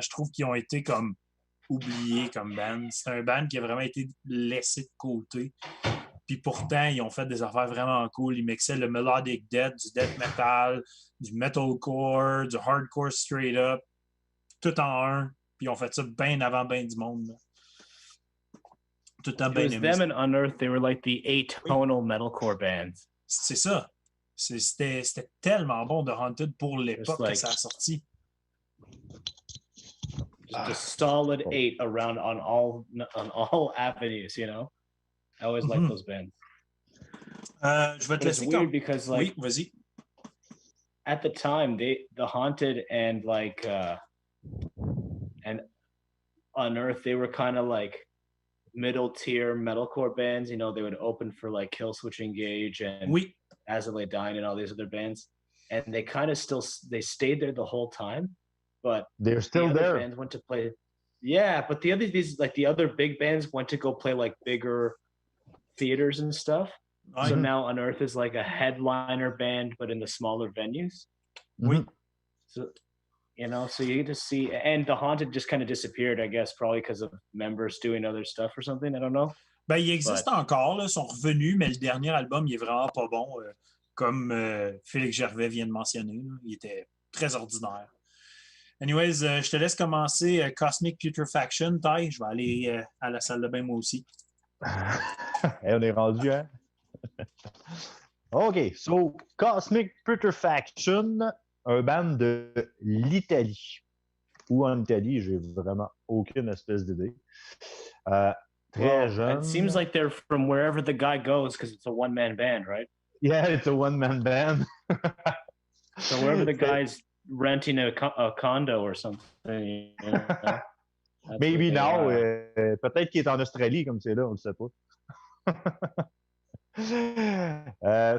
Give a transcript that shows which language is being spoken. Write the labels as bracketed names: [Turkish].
[French] Je trouve qu'ils ont été comme oubliés comme band. C'est un band qui a vraiment été laissé de côté. Puis pourtant, ils ont fait des affaires vraiment cool. Ils mixaient le melodic death, du death metal, du metalcore, du hardcore [English] straight up, [French] tout en un. Puis ils ont fait ça bien avant bien du monde. Là. Tout le temps bien aimé. [English] Them and Unearth, they were like the atonal metalcore bands. [French] C'est ça. C'était tellement bon de Haunted pour l'époque que ça a sorti. [English] Just a solid 8 around on all avenues, you know. I always like those bands. [French] Je vais te laisser [English] weird because like [French] oui, vas-y. [English] At the time, the Haunted and like and Unearth, they were kind of like middle tier metalcore bands. You know, they would open for like Killswitch Engage and As I Lay Dying and all these other bands, and they kind of they stayed there the whole time. But they're still there. Bands went to play, yeah. But the other big bands went to go play like bigger theaters and stuff. So now Unearth is like a headliner band, but in the smaller venues. Mm-hmm. So you know, so you get to see, and the Haunted just kind of disappeared, I guess, probably because of members doing other stuff or something. I don't know. [French] Ben, il existe encore, là, ils sont revenus, mais le dernier album, il est vraiment pas bon, comme Félix Gervais vient de mentionner. Là. Il était très ordinaire. Anyways, je te laisse commencer Cosmic Putrefaction, Ty. Je vais aller à la salle de bain moi aussi. Et on est rendu, hein? OK, so Cosmic Putrefaction, un band de l'Italie. Ou en Italie, j'ai vraiment aucune espèce d'idée. Très jeune. [English] It seems like they're from wherever the guy goes because it's a one-man band, right? Yeah, it's a one-man band. So wherever the guy's renting a condo or something. You know, Maybe now. [French] Peut-être qu'il est en Australie comme c'est là, on ne le sait pas.